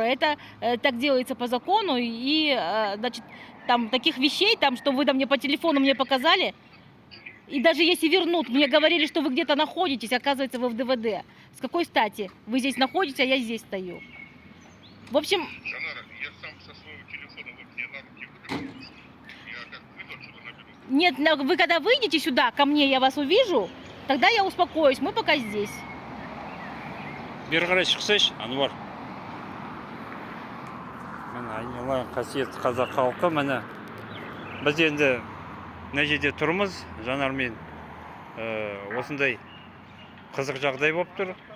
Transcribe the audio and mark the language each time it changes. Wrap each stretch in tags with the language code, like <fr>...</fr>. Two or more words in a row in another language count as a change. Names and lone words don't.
<ru>Это так делается по закону, и, значит, там таких вещей, что вы мне по телефону мне показали, и даже если вернут, мне говорили, что вы где-то находитесь, оказывается, вы в ДВД. С какой стати вы здесь находитесь, а я здесь стою? В общем... Жанара, я сам со своего телефона вот мне на руки выдаю. Я как выйду отсюда наберу. Нет, вы когда выйдете сюда, ко мне, я вас увижу, тогда я успокоюсь, мы пока здесь.</ru> <kk>Бері қарай шықсайшы, Ануар. Міне айналайын қасиетті қазақ халқы, міне біз енді мына жерде тұрмыз, Жанармен осындай қызық жағдай болып тұр.</kk>